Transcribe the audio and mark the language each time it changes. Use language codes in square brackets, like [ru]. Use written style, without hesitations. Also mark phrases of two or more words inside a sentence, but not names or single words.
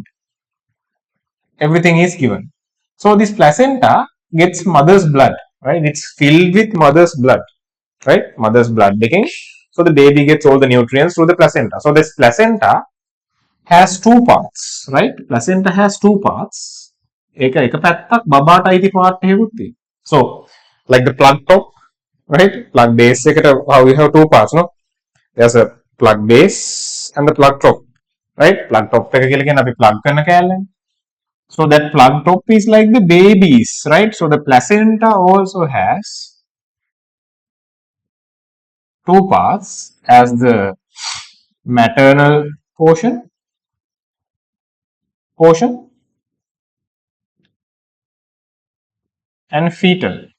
[en] Everything is given. So this placenta gets mother's blood, right? It's filled with mother's blood, right? Mother's blood taking. So the baby gets all the nutrients through the placenta. So this placenta has two parts, right? Placenta has two parts. [si] එක පැත්තක් බබාට අයිති part එකකුත් තියෙනවා. [en] So like the plug top, right? Plug base එකට how we have two parts, no? There's a plug base and the plug top, right? Plug top [si] එක කියලා කියන්නේ අපි plug කරන කෑල්ලනේ. [en] So that plug top is like the babies, right? So the placenta also has two parts as the maternal portion and fetal.